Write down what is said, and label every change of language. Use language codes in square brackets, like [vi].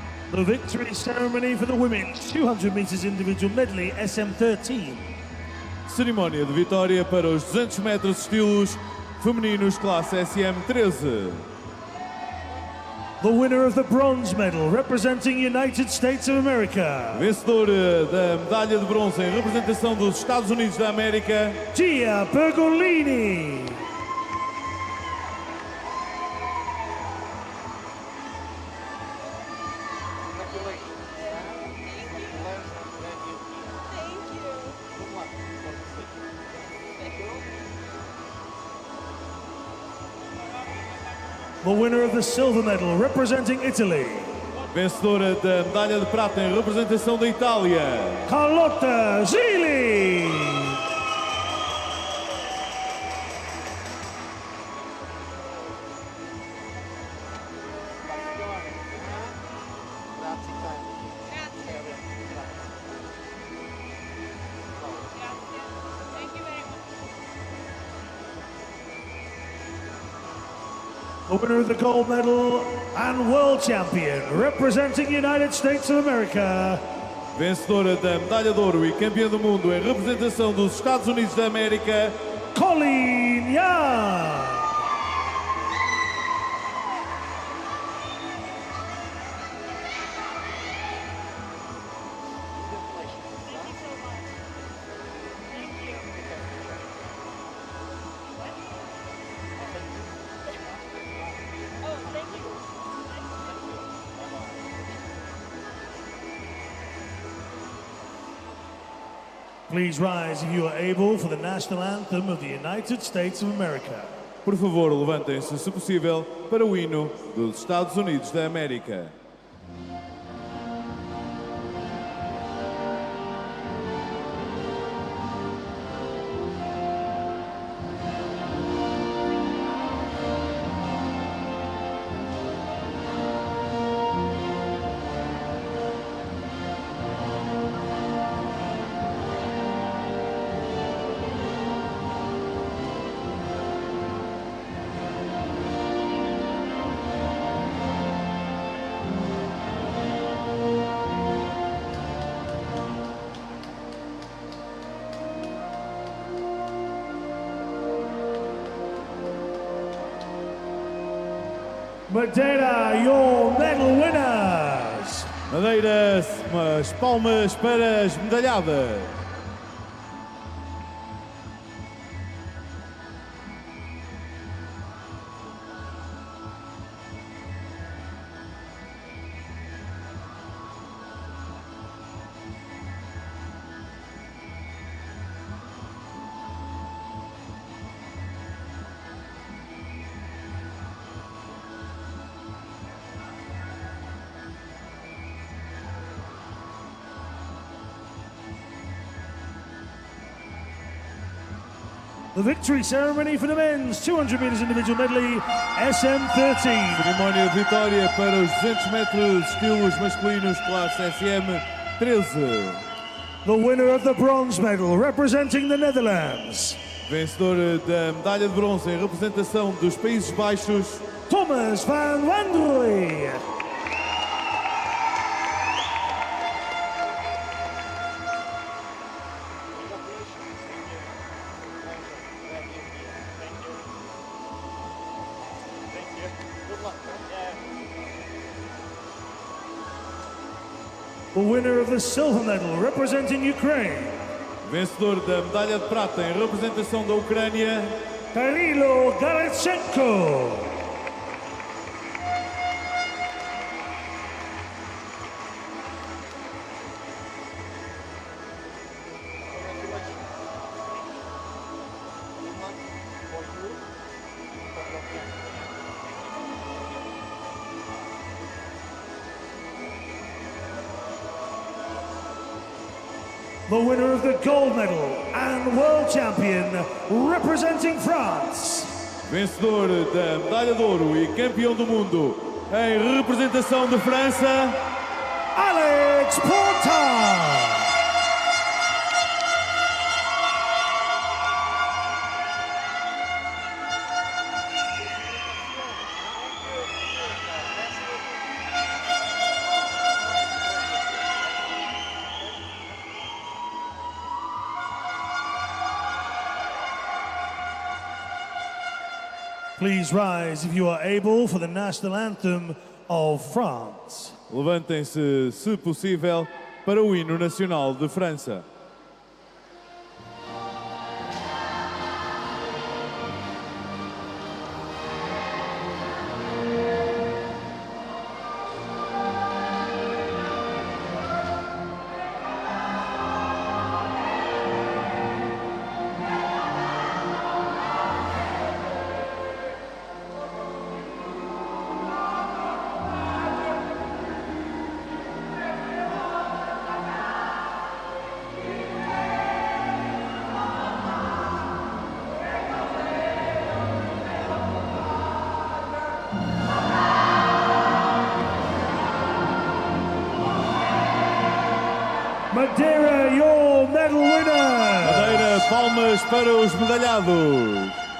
[en] The victory ceremony for the women's 200 meters individual medley SM13. [pt] Cerimónia de vitória para os 200 metros estilos femininos classe SM13. [en] The winner of the bronze medal representing United States of America. [pt] Vencedora da medalha de bronze em representação dos Estados Unidos da América, Gia Bergolini. [en] The winner of the silver medal representing Italy. [pt] Vencedora da medalha de prata em representação da Itália, Carlotta Zilli. [en] The winner of the gold medal and world champion representing United States of America. [pt] vencedora da medalha de ouro e campeã do mundo em representação dos Estados Unidos da América, Colleen Young. [en] Please rise if you are able for the national anthem of the United States of America. [pt] Por favor, levantem-se, se possível, para o hino dos Estados Unidos da América. [en] Madeira, your medal winners. [pt] Madeira, umas palmas para as medalhadas. [en] The victory ceremony for the men's 200 meters individual medley SM13. [pt] Cerimónia de vitória para os 200 metros estilos masculinos classe SM13. [en] The winner of the bronze medal representing the Netherlands. [pt] Vencedor da medalha de bronze em representação dos Países Baixos, Thomas van Wanrooy. [en] The winner of the silver medal representing Ukraine. [pt] Vencedor da medalha de prata em representação da Ucrânia, Kirilo Galichenko. [en] the winner of the gold medal and world champion representing France. [pt] Vencedor da medalha de ouro e campeão do mundo em representação de França, Alex Porta. [en] Please rise if you are able for the national anthem of France. [pt] levantem-se, se possível, para o hino nacional de França. [en] Madeira, your medal winner! [pt] Madeira, palmas para os medalhados.